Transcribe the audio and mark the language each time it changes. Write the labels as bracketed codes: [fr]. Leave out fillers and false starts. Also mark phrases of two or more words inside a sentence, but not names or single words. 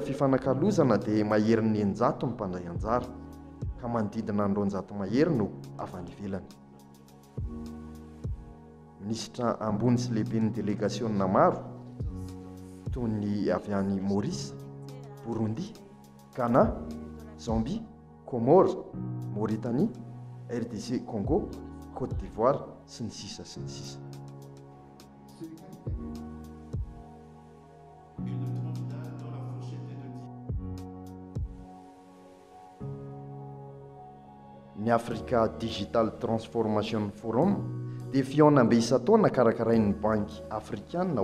[mg] fifanakalozana dia mahery ny 900 ny mpandray anjara ka manodidina ny 200 mahery no avy any ivelany. Minisitra ambony sy lehibe ny delegasionna maro toy ny avy any Maurice, Burundi, Ghana, Zambie, Comores, Mauritanie, RDC Congo, Côte d'Ivoire sy ny sisa sy ny sisa. Ny Africa Digital Transformation Forum dia fihaonam-be isa-taona karakarain'ny banky afrikana